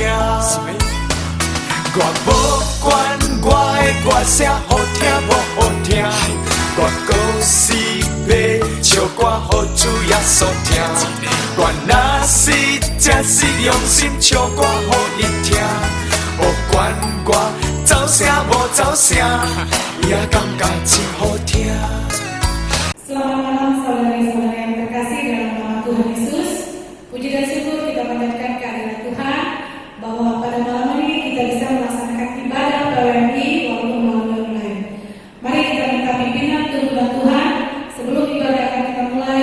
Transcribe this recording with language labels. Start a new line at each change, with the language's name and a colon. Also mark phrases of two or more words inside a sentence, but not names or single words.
Min Nan Chinese: 我无管我的歌声好听无好听，我搁是要唱歌予主耶稣听。我若是真是良心唱歌予伊听，无管我走声无走声，伊也感觉真好听。
Indonesian: Selamat malam saudara-saudara yang terkasih dalam nama Tuhan Yesus. Puji dan syukur kita panjatkan kehadirat Tuhan bahwa pada malam ini kita bisa melaksanakan ibadah PWMI walaupun melalui online. Mari kita minta pimpinan tuntunan Tuhan sebelum ibadah akan kita mulai.